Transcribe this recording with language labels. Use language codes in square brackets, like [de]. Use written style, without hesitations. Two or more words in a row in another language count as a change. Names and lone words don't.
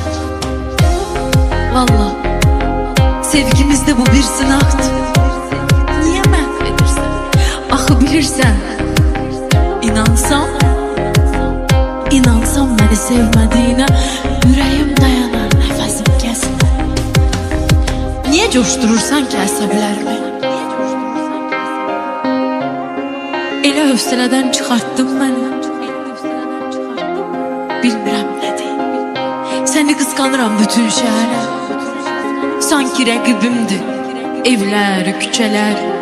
[tr] Vallahi sevgimizde bu bir sınaktı. Niye mahvedirsin? Ahı bilirsen, inansam beni sevmediğine yüreğim dayanar, nefesim kesilir. Niye coşturursan ki əsəblərimi? [az] Elə hövsələdən çıxartdın məni. Bilmirəm nədir. Səni qısqanıram bütün şəhərə. Sanki rəqibimdir evlər, küçələr.